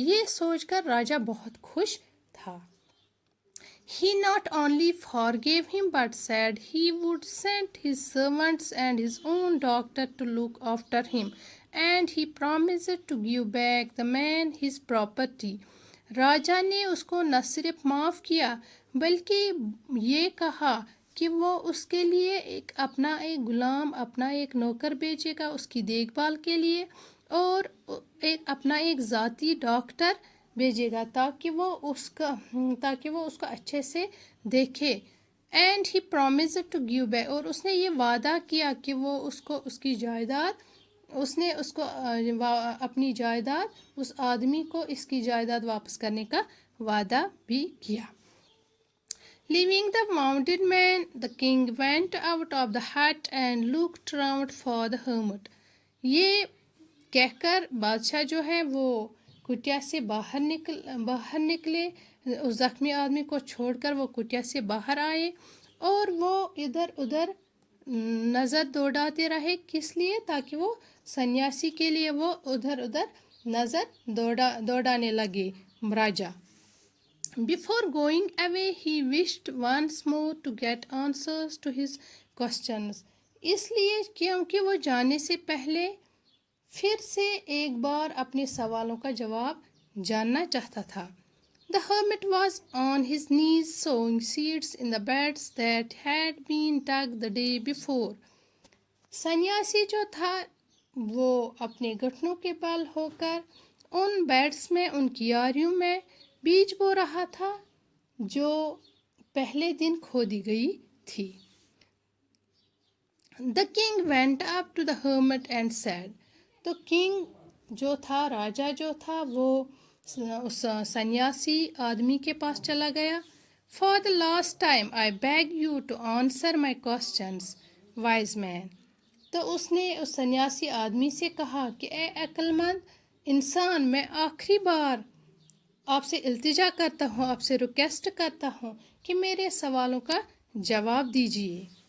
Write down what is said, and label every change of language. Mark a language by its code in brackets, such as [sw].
[ur] یہ سوچ کر راجہ بہت خوش تھا. [en] He not only forgave him but said he would send his servants and his own doctor to look after him, and he promised to give back the man his property. [ur] راجہ نے اس کو نہ صرف معاف کیا بلکہ یہ کہا کہ وہ اس کے لیے اپنا ایک غلام، اپنا ایک نوکر بھیجے گا اس کی دیکھ بھال کے لیے، اور اپنا ایک ذاتی ڈاکٹر بھیجے گا تاکہ وہ اس کو اچھے سے دیکھے. [en] and he promised to give back, [ur] اور اس نے یہ وعدہ کیا کہ وہ اس کی جائیداد، اس نے اس کو اپنی جائیداد، اس آدمی کو اس کی جائیداد واپس کرنے کا وعدہ بھی کیا. [en] Leaving the wounded man, the king went out of the hut and looked round for the hermit. [ur] یہ کہہ کر بادشاہ جو ہے وہ کٹیا سے باہر نکلے، اس زخمی آدمی کو چھوڑ کر وہ کٹیا سے باہر آئے، اور وہ ادھر ادھر نظر دوڑاتے رہے. کس لیے؟ تاکہ وہ سنیاسی کے لیے وہ ادھر ادھر نظر دوڑانے لگے راجہ. [en] Before going away, he wished once more to get answers to his questions. [ur] اس لیے کیونکہ وہ جانے سے پہلے پھر سے ایک بار اپنے سوالوں کا جواب جاننا چاہتا تھا. [en] The hermit was on his knees sowing seeds in the beds that had been dug the day before. [ur] سنیاسی جو تھا وہ اپنے گھٹنوں کے بل ہو کر ان بیڈس میں، ان کیاریوں میں بیج بو رہا تھا جو پہلے دن کھودی گئی تھی. [en] The king went up to the hermit and said. [ur] تو کنگ جو تھا، راجہ جو تھا، وہ اس سنیاسی آدمی کے پاس چلا گیا. [en] For the last time I beg you to answer my questions, wise man. [ur] تو اس نے اس سنیاسی آدمی سے کہا کہ اے عقل مند انسان، میں آخری بار آپ سے التجا کرتا ہوں، آپ سے ریکویسٹ کرتا ہوں کہ میرے سوالوں کا جواب دیجیے.